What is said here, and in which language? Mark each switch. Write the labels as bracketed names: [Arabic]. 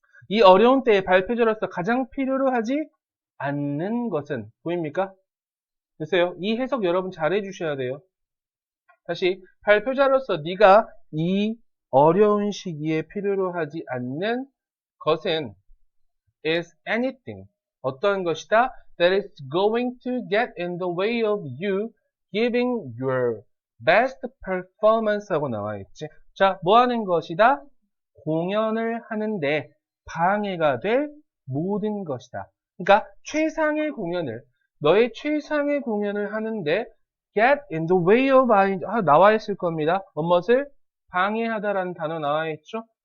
[Korean] 이 어려운 때에 발표자로서 가장 필요로 하지 않는 것은 보입니까? 글쎄요. 이 해석 여러분 잘 해주셔야 돼요. 다시 발표자로서 네가 이 어려운 시기에 필요로 하지 않는 것은 [English] is anything. [Korean] 어떤 것이다? [English] That is going to get in the way of you giving your best performance [Korean] 하고 나와 있지. 자, 뭐 하는 것이다? 공연을 하는데 방해가 될 모든 것이다. 그러니까 최상의 공연을, 너의 최상의 공연을 하는데 [English] get in the way of [Korean] 나와 있을 겁니다. 무엇을? 방해하다라는 단어 나와 있죠?